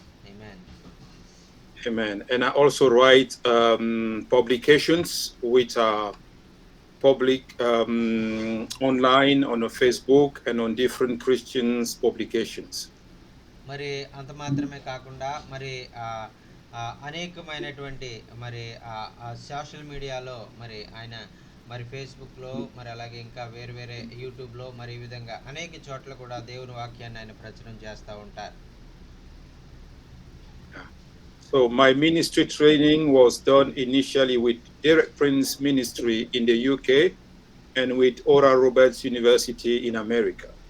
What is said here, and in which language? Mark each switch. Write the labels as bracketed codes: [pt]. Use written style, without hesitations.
[te] Amen. [en] Amen. And I also write publications which are public online on Facebook and on different Christians publications. [te] మరి అంత మాత్రమే కాకుండా మరి అనేకమైనటువంటి మరి సోషల్ మీడియాలో మరి ఆయన మరి ఫేస్బుక్లో మరి అలాగే ఇంకా వేరే యూట్యూబ్లో మరి ఈ విధంగా అనేక చోట్ల కూడా దేవుని వాక్యాన్ని ఆయన ప్రచురం చేస్తూ ఉంటారు. [en] So my ministry training was done initially with Derek Prince Ministry in the UK and with Oral Roberts University in America.